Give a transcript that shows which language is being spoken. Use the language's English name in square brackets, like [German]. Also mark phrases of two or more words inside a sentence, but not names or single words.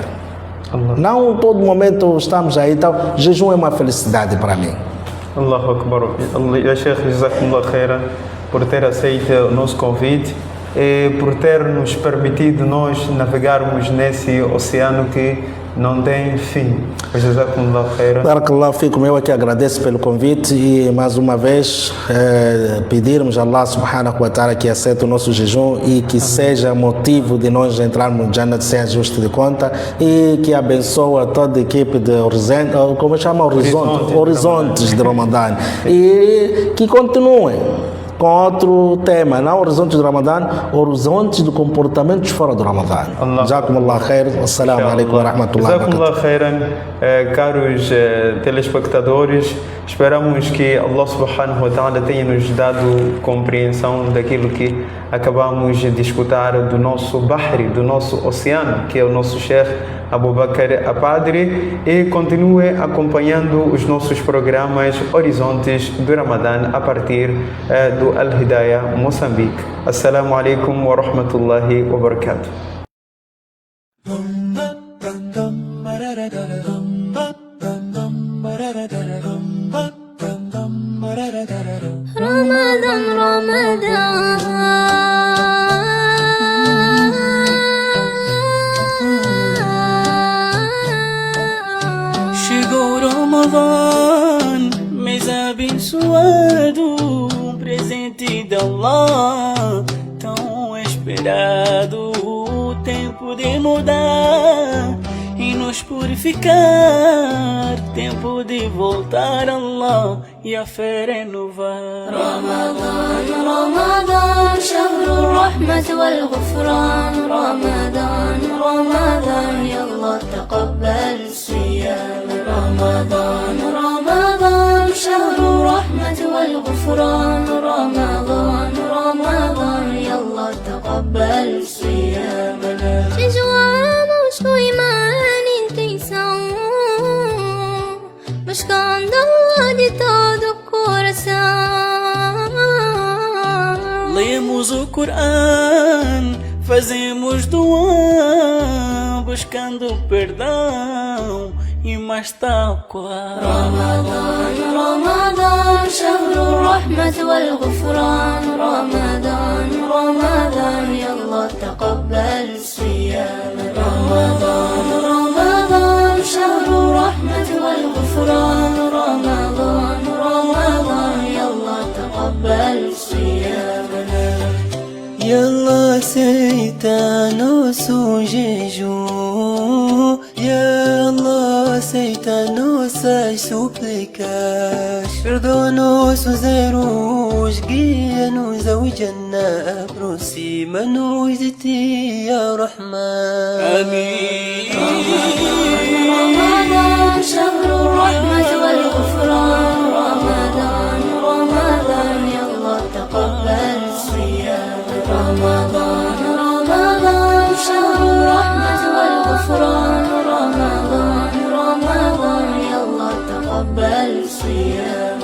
[Portuguese] Não todo momento estamos aí. Então, jejum é uma felicidade para mim. [Arabic] الله أكبر. يا شيخ, جزاكم الله خيرا [Portuguese] por ter aceito o nosso convite e por ter nos permitido nós navegarmos nesse oceano que não tem fim. [Arabic] جزاكم الله خيرا. بارك الله فيكم, [Portuguese] eu aqui agradeço pelo convite e mais uma vez pedirmos a [Arabic] الله سبحانه وتعالى [Portuguese] que aceite o nosso jejum e que seja motivo de nós entrarmos no Jannat sem ajuste de conta e que abençoe toda a equipe de Horizontes de Ramadã e que continuem com outro tema, não horizontes do Ramadã, horizontes de comportamentos fora do Ramadã. [Arabic] جزاكم الله خير، السلام عليكم ورحمة الله وبركاته. جزاكم الله خيرا, [Portuguese] caros telespectadores, esperamos que [Arabic] الله سبحانه وتعالى [Portuguese] tenha nos dado compreensão daquilo que acabamos de escutar do nosso Bahri, do nosso oceano, que é o nosso Sheikh Abu Bakr Apadri, e continue acompanhando os nossos programas Horizontes do Ramadã a partir do Al-Hidayah Moçambique. [Arabic] السلام عليكم ورحمة الله وبركاته. [Portuguese] Ramadan, Ramadan, chegou Ramadan, mês abençoado, presente de Allah, tão esperado, o tempo de mudar e nos nos purificar, tempo de voltar a Allah e a fé renovar. [Arabic] رمضان رمضان شهر الرحمة والغفران رمضان رمضان يلا تقبل صيام رمضان رمضان شهر الرحمة والغفران رمضان رمضان يلا تقبل صيامنا. [Portuguese] Jejuamos com imã e intenção, buscando Allah de todo o coração. Lemos o Coran, fazemos doa, buscando perdão e mais taqwa. [Arabic] رمضان رمضان شهر الرحمة والغفران رمضان رمضان يلا تقبل صيام رمضان رمضان شهر الرحمة والغفران رمضان رمضان يلا تقبل صيامنا. [Portuguese] E Allah aceita nosso jejum, e Allah aceita nossas súplicas. Perdoa nossos erros, guia-nos ao Jannah, aproxima-nos de ti, [Arabic] يا رحمن. [Portuguese] Amém. [Arabic] رمضان شهر الرحمة والغفران رمضان رمضان يلا تقبل صيام رمضان رمضان شهر الرحمة والغفران رمضان رمضان يلا تقبل صيام